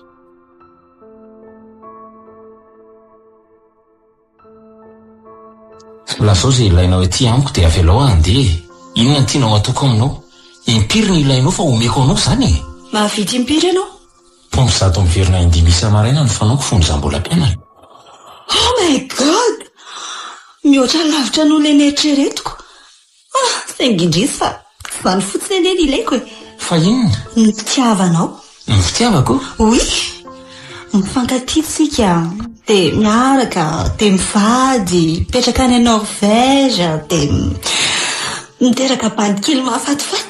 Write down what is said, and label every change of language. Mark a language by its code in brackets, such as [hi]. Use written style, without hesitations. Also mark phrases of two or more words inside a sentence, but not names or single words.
[mg] Lazao izay ilainao ety amiko dia avelao andeha. Inona ny tianao ataoko aminao? Impiry ny ilainao fa omeko anao zany e. Mahavity impiry ianao? Pompo zato miverina indimy isa-maraina ny fanaoko fony zambolam-pianana. [en] Oh my god! [mg] Mihoatra lavitra noho ilay neritreretiko. Saingy indrisy fa tsy izany fotsiny anie ny ilaiko e. Fa inona? Ny fitiavanao. Ny fitiavako? Oui, mifankatia dia miaraka dia mivady mipetraka any Norvège dia miteraka bandikely mahafatifaty.